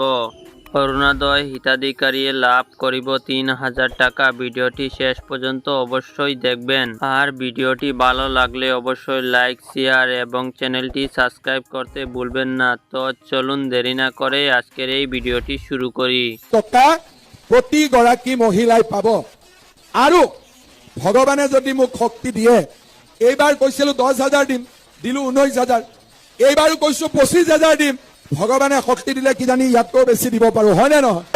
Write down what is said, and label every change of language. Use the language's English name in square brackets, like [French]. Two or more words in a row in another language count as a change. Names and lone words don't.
[Assamese] অরুণোদয় হিতাধিকারী লাভ করিব ৩,০০০ টাকা। [Bangla] ভিডিওটি শেষ পর্যন্ত অবশ্যই দেখবেন। আর ভিডিওটি ভালো লাগলে অবশ্যই [English] like, share [Bangla] এবং চ্যানেলটি সাবস্ক্রাইব করতে ভুলবেন না। তো চলুন দেরি না করে আজকের এই ভিডিওটি শুরু করি। [Assamese] টকা প্ৰতিগৰাকী মহিলাই পাব। আৰু ভগৱানে যদি মোক শক্তি দিয়ে, এইবাৰ কৈছিলো 10,000 দিম, দিলো 19,000, এইবাৰো কৈছো 25,000 দিম। ভগৱানে শক্তি দিলে কিজানি ইয়াতকৈ বেছি দিব পাৰো, হয়নে নহয়?